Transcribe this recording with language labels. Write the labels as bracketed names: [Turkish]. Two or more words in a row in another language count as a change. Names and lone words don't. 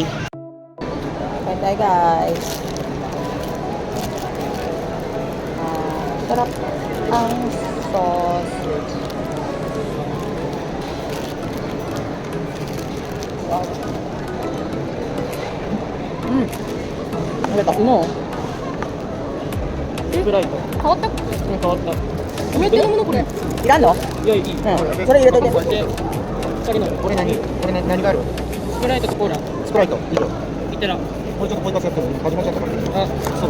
[Filipino] Kain tayo guys. Sarap ang sausage. Wow. Nakita ko mo. [Japanese] スプライト。変わった変わった。お目当てのものこれ。いらんの？いや、いい。それ入れといて。こうやって、二人の。これ何がある？スプライトとコーラ。スプライトいいよ。いったら。これちょっとポイントやってる始まっちゃったから。あ、そうだ。